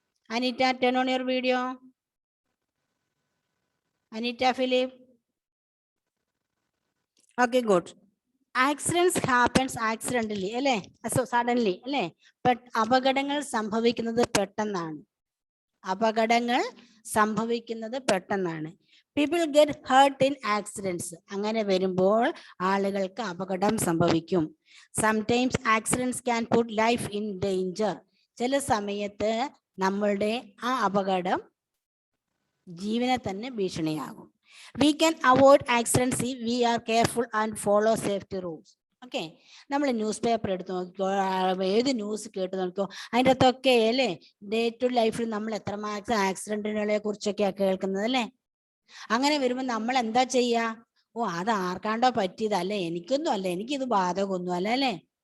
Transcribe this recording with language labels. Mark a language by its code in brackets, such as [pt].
[en] Anita, turn on your video. Anita, Philip. Okay, good. Accidents happens accidentally, [ml] അല്ലേ? [en] So suddenly, [ml] അല്ലേ? But അപകടങ്ങൾ സംഭവിക്കുന്നത് പെട്ടെന്നാണ്. അപകടങ്ങൾ സംഭവിക്കുന്നത് പെട്ടെന്നാണ്. [en] People get hurt in accidents. [ml] അങ്ങനെ വരുമ്പോൾ ആളുകൾക്ക് അപകടം സംഭവിക്കും. [en] Sometimes accidents can put life in danger. [ml] ചില സമയത്ത് നമ്മളുടെ ആ അപകടം ജീവനെ തന്നെ ഭീഷണിയാകും. [en] We can avoid accidents if we are careful and follow safety rules. Okay. [ml] നമ്മൾ ന്യൂസ് പേപ്പർ എടുത്ത് നോക്കിക്കോ, ഏത് ന്യൂസ് കേട്ട് നോക്കിക്കോ, അതിൻ്റെ അകത്തൊക്കെ അല്ലേ [en] day to ലൈഫിൽ [ml] നമ്മൾ എത്രമാത്രം ആക്സിഡന്റുകളെ കുറിച്ചൊക്കെയാണ് കേൾക്കുന്നത് അല്ലേ? അങ്ങനെ വരുമ്പോൾ നമ്മൾ എന്താ ചെയ്യുക? ഓ, അത് ആർക്കാണ്ടോ പറ്റിയതല്ലേ, എനിക്കൊന്നും അല്ല, എനിക്കിത് ബാധകമൊന്നും അല്ല അല്ലേ?